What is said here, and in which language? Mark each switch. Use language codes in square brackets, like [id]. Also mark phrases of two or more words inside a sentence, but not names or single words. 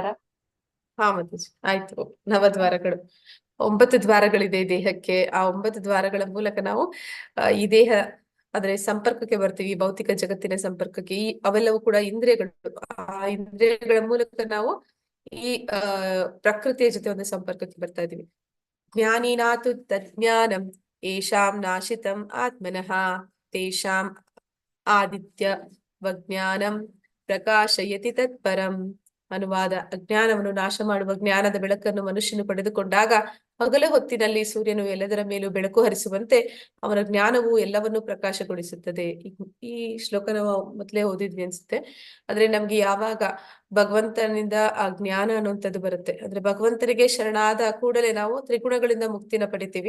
[kn] ಹಾ ಮಾತಾಜಿ, ಆಯ್ತು. ನವದ್ವಾರಗಳು, 9 ದ್ವಾರಗಳಿದೆ ಈ ದೇಹಕ್ಕೆ. ಆ 9 ದ್ವಾರಗಳ ಮೂಲಕ ನಾವು ಈ ದೇಹ ಅಂದ್ರೆ ಸಂಪರ್ಕಕ್ಕೆ ಬರ್ತೀವಿ, ಭೌತಿಕ ಜಗತ್ತಿನ ಸಂಪರ್ಕಕ್ಕೆ. ಅವೆಲ್ಲವೂ ಕೂಡ ಇಂದ್ರಿಯಗಳು. ಆ ಇಂದ್ರಿಯಗಳ ಮೂಲಕ ನಾವು ಈ ಪ್ರಕೃತಿಯ ಜೊತೆ ಒಂದು ಸಂಪರ್ಕಕ್ಕೆ ಬರ್ತಾ ಇದೀವಿ. [sa] ಜ್ಞಾನಿನಾತು ತಜ್ಞಾನಂ ಯೇಷಾಂ ನಾಶಿತಂ ಆತ್ಮನಃ ತೇಷಾಂ ಆದಿತ್ಯ ವಜ್ಞಾನಂ ಪ್ರಕಾಶಯತಿ ತತ್ಪರಂ. [kn] ಅನುವಾದ: ಅಜ್ಞಾನವನ್ನು ನಾಶ ಮಾಡುವ ಜ್ಞಾನದ ಬೆಳಕನ್ನು ಮನುಷ್ಯನು ಪಡೆದುಕೊಂಡಾಗ ಹಗಲ ಹೊತ್ತಿನಲ್ಲಿ ಸೂರ್ಯನು ಎಲ್ಲದರ ಮೇಲೂ ಬೆಳಕು ಹರಿಸುವಂತೆ ಅವನ ಜ್ಞಾನವು ಎಲ್ಲವನ್ನೂ ಪ್ರಕಾಶಗೊಳಿಸುತ್ತದೆ. ಈ ಶ್ಲೋಕ ನಾವು ಮೊದಲೇ ಓದಿದ್ವಿ ಅನ್ಸುತ್ತೆ. ಆದ್ರೆ ನಮ್ಗೆ ಯಾವಾಗ ಭಗವಂತನಿಂದ ಆ ಜ್ಞಾನ ಅನ್ನುವಂಥದ್ದು ಬರುತ್ತೆ, ಅಂದ್ರೆ ಭಗವಂತನಿಗೆ ಶರಣಾದ ಕೂಡಲೇ ನಾವು ತ್ರಿಗುಣಗಳಿಂದ ಮುಕ್ತಿನ ಪಡಿತೀವಿ.